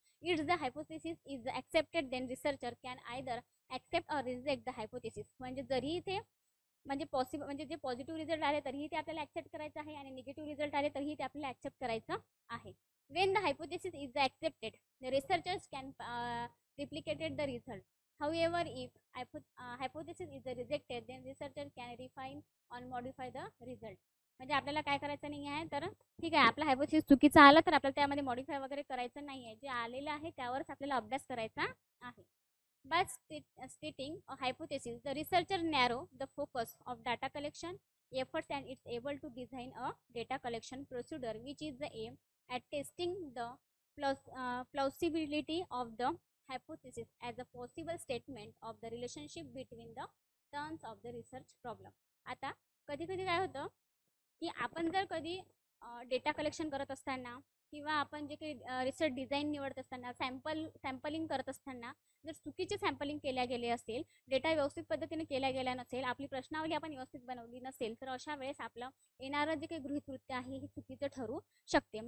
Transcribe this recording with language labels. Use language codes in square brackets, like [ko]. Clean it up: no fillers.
[en] It's the hypothesis is accepted then researcher can either accept or reject the hypothesis. [mr] म्हणजे जरी ते म्हणजे जे पॉझिटिव्ह रिझल्ट आले तरीही ते आपल्याला ॲक्सेप्ट करायचं आहे आणि निगेटिव्ह रिझल्ट आले तरीही ते आपल्याला ॲक्सेप्ट करायचं आहे. [en] When the hypothesis is accepted, the researchers can replicate the result. However, if hypothesis is rejected, then researcher can refine or modify the result. [mr] म्हणजे आपल्याला काय करायचं नाही आहे, तर ठीक आहे आपला हायपोथेसिस चुकीचा आला तर आपल्याला त्यामध्ये मॉडिफाय वगैरे करायचं नाही आहे. जे आलेलं आहे त्यावरच आपल्याला अभ्यास करायचा आहे. [en] By stating a hypothesis, the researcher narrow the focus of data collection efforts and it's able to design a data collection procedure which is the aim at testing the plausibility of the hypothesis as a possible statement of the relationship between the terms of the research problem. [mr] आता कधी कधी काय होतं की आपण जर कधी data collection करत असताना किंवा आपण जे काही रिसर्च डिझाईन निवडत असताना सॅम्पलिंग करत असताना जर चुकीचे सॅम्पलिंग केल्या गेले असेल, डेटा व्यवस्थित पद्धतीने केल्या गेला नसेल, आपली प्रश्नावली आपण व्यवस्थित बनवली नसेल, तर अशा वेळेस आपलं येणारं जे काही गृहीतकृत्य आहे हे चुकीचं ठरू शकते.